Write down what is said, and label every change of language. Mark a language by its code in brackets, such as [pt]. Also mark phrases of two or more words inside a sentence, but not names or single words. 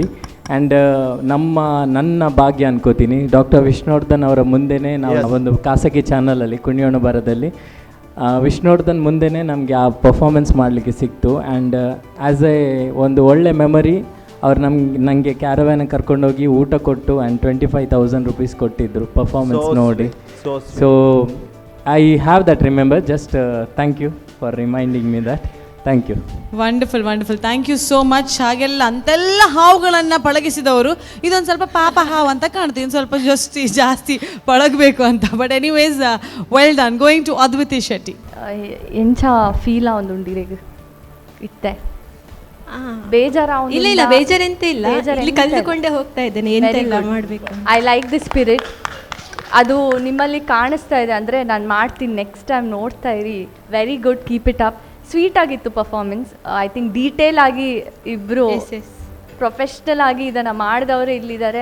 [kn] ಆ್ಯಂಡ್ ನನ್ನ ಭಾಗ್ಯ ಅನ್ಕೋತೀನಿ, ಡಾಕ್ಟರ್ ವಿಷ್ಣುವರ್ಧನ್ ಅವರ ಮುಂದೆನೇ ನಾವು ಒಂದು ಖಾಸಗಿ ಚಾನಲಲ್ಲಿ ಕುಣಿಯೋಣ ಬರದಲ್ಲಿ ವಿಷ್ಣುವರ್ಧನ್ ಮುಂದೆನೇ ನಮಗೆ ಆ ಪರ್ಫಾರ್ಮೆನ್ಸ್ ಮಾಡಲಿಕ್ಕೆ ಸಿಕ್ತು. [en] and as a [kn] ಒಂದು ಒಳ್ಳೆ ಮೆಮರಿ ಅವ್ರು ನನಗೆ ಕ್ಯಾರವ್ಯಾನಿಗೆ ಕರ್ಕೊಂಡೋಗಿ ಊಟ ಕೊಟ್ಟು ಆ್ಯಂಡ್ 25,000 ರೂಪೀಸ್ ಕೊಟ್ಟಿದ್ದರು ಪರ್ಫಾರ್ಮೆನ್ಸ್ ನೋಡಿ. [en] ಸೊ I have that remember. Just thank you for reminding me that. Thank you. wonderful wonderful, thank you so much. [kn] ಹಾಗೆಲ್ಲ ಅಂತೆಲ್ಲ ಹಾವುಗಳನ್ನು ಪಳಗಿಸಿದವರು ಇದೊಂದು ಸ್ವಲ್ಪ ಪಾಪ ಹಾವು ಅಂತ ಕಾಣ್ತೀವಿ, ಒಂದು ಸ್ವಲ್ಪ ಜಾಸ್ತಿ ಪಳಗಬೇಕು ಅಂತ. [en] but anyways well done. going to ಅದ್ವಿತಿ ಶೆಟ್ಟಿ. [tcy] ಎಂಚ ಫೀಲ್ ಒಂದುಂಡಿರೆಗ್ ಇತ್ತೆ ಬೇಜಾರ? [kn] ಇಲ್ಲ ಬೇಜಾರೆಂತ ಇಲ್ಲ, ಇಲ್ಲಿ ಕಲ್ತುಕೊಂಡೇ ಹೋಗ್ತಾ ಇದ್ದೇನೆ ಎಂತೆಲ್ಲ ಮಾಡಬೇಕು. [en] I like the spirit, [kn] ಅದು ನಿಮ್ಮಲ್ಲಿ ಕಾಣಿಸ್ತಾ ಇದೆ. ಅಂದರೆ ನಾನು ಮಾಡ್ತೀನಿ, [en] next time [kn] ನೋಡ್ತಾ ಇರಿ. [en] very good, keep it up. sweet ಆಗಿತ್ತು ಪರ್ಫಾರ್ಮೆನ್ಸ್. I think detail [kn] ಆಗಿ ಇಬ್ಬರು ಪ್ರೊಫೆಷ್ನಲ್ ಆಗಿ ಇದನ್ನು ಮಾಡಿದವರೇ ಇಲ್ಲಿದ್ದಾರೆ.